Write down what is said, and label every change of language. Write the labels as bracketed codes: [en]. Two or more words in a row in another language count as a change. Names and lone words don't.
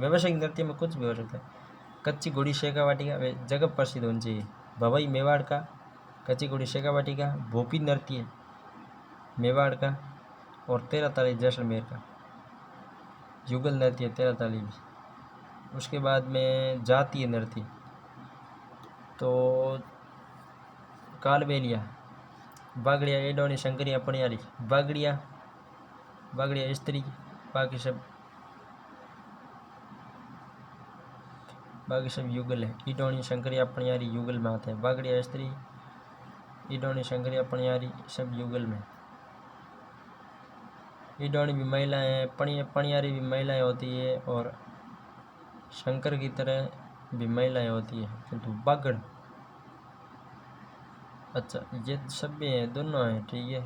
[hi] व्यावसायिक नृत्य में कुछ भी हो सकता है। कच्ची घोड़ी शेखावाटी का, वे जगह प्रसिद्ध होनी चाहिए। भवई मेवाड़ का, कच्ची घोड़ी शेखावाटी का। भोपी नृत्य मेवाड़ का और 13 ताली जैसलमेर का। युगल नृत्य 13 ताली भी। उसके बाद में जातीय नृत्य तो कालबेलिया, बागड़िया, एडोनी, शंकरिया, पनियारी। बागड़िया स्त्री, बाकी सब युगल है। ईडोनी, शंकरिया, पनियारी युगल में आते हैं। बागड़िया स्त्री, ईडोनी, शंकरिया, पनियारी सब युगल में। ईडोनी भी महिलाएं हैं, पनियारी भी महिलाएं होती है और शंकर की तरह भी महिलाएं होती है, किंतु बागड़, अच्छा ये सब भी हैं, दोनों हैं, ठीक है।